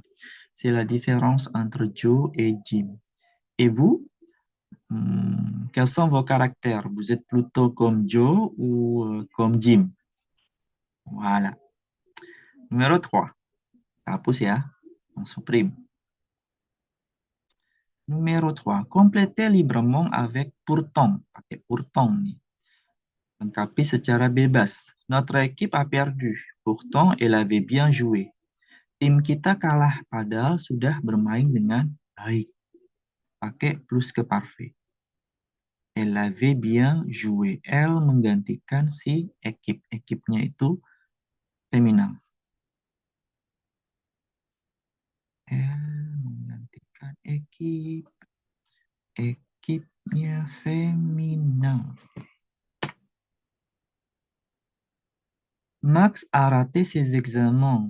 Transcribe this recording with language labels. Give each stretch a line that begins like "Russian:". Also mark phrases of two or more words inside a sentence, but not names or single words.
French: C'est la différence entre Joe et Jim. Et vous, quels sont vos caractères? Vous êtes plutôt comme Joe ou comme Jim? Voilà. Numéro 3.
Indonesian: Hapus ya.
French: On supprime. Numéro 3. Complétez librement avec pourtant.
Indonesian: Pakai pourtant nih. Lengkapi secara bebas.
French: Notre équipe a perdu. Pourtant, elle avait bien joué.
Indonesian: Tim kita kalah padahal sudah bermain dengan baik.
French: Pakai plus ke parfait. Elle avait bien joué.
Indonesian: Elle menggantikan si équipe. Équipe-nya itu féminin. Elle menggantikan équipe. Équipe-nya féminin.
French: Max a raté ses examens.